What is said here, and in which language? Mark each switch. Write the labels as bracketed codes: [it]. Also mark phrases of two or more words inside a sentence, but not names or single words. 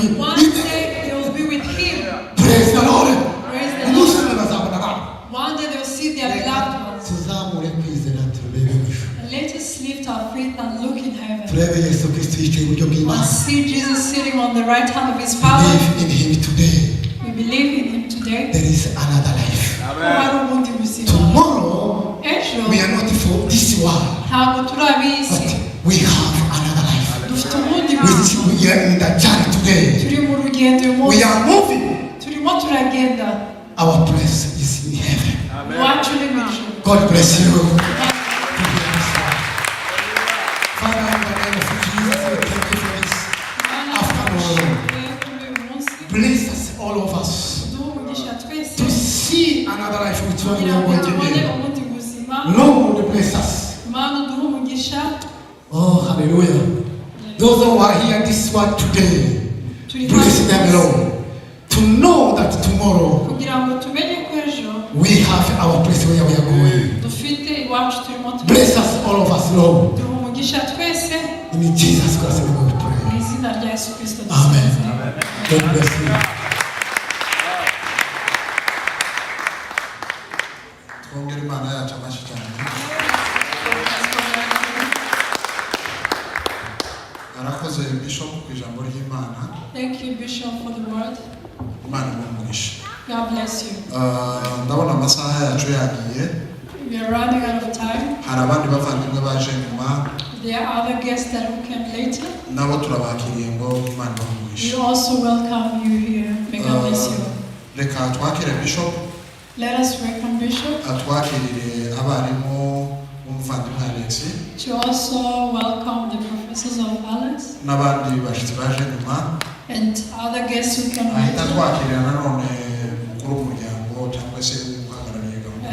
[en] one day they will be with Him. Praise the Lord. Praise the [rw] Umunsi [en] Lord. [rw] umwe bazabana ba. [en] One day they will see their beloved ones. [rw] Tuzamure kwizera turebe mu ijuru. [en] And let us lift our faith and look in heaven. [rw] Turebe Yesu Kristo yicaye iburyo [en] And [rw] bw'Imana. [en] see Jesus sitting on the right hand of His Father. Believe in him today. We believe in Him today. There is another life. [rw] Hari ubundi buzima. [en] Tomorrow [rw] Ejo [en] we are not for this world, [rw] ntabwo turi ab'isi. [en] but we have another life. [rw] Dufite ubundi [en] Which [rw] buzima. [en] we are in the journey today. [rw] Turi mu rugendo uyu [en] We [rw] munsi. [en] are moving. [rw] Turimo turagenda. [en] Our place is in heaven. [rw] Iwacu ni mu ijuru. [en] God bless you. Father, in the name of Jesus, we thank you for this. Bless us, all of us, to see another life which one we are going to live. Lord, bless us. Oh, hallelujah. Those who are here this one today, bless them, Lord. To know that tomorrow we have our place where we are going. Bless us, all of us, Lord. In Jesus Christ's name we pray. Amen. God bless you. [rw] Twongere Imana yacu amashyi cyane. Arakoze Bishop ku ijambo ry'Imana. [en] Thank you, Bishop, for the word. [rw] Imana imumugishe. [en] God bless you. [rw] Ndabona amasaha yacu yagiye. [en] We are running out of time. [rw] Hari abandi bavandimwe baje nyuma. [en] There are other guests that will come later. [rw] Nabo turabakiriye ngo Imana [en] We [rw] imumugishe. [en] also welcome you here. May God bless you. [rw] Reka twakire Bishop. [en] Let us welcome Bishop [rw] Atwakirire abarimu b'umuvandimwe Alex. [en] to also welcome the prophet. successors of Alex. [rw] n'abandi bashitsi baje nyuma [en] And other guests who came [rw] ahita [en] later. [rw] twakirira nanone umukuru w'umuryango cyangwa se uhagarariye gahunda